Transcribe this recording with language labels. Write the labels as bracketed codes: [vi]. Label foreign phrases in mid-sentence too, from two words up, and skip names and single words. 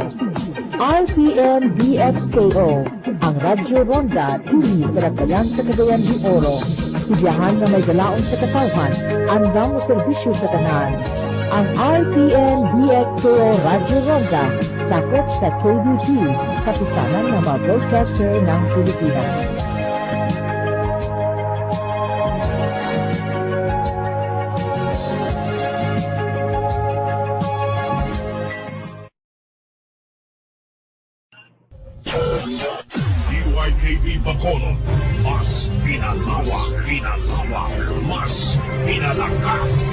[ceb] RPN DXKO, ang Radyo Ronda, tuli sa Nagbayan sa Cagayan de Oro. Sibiyahan na may galaon sa katawhan, andang mo serbisyo sa tanan. Ang RPN DXKO Radyo Ronda, sakop sa KBG, [tl] kapisanan ng mga broadcaster ng Pilipinas. DYKB Bacolod, mas pinalawak, mas pinalakas.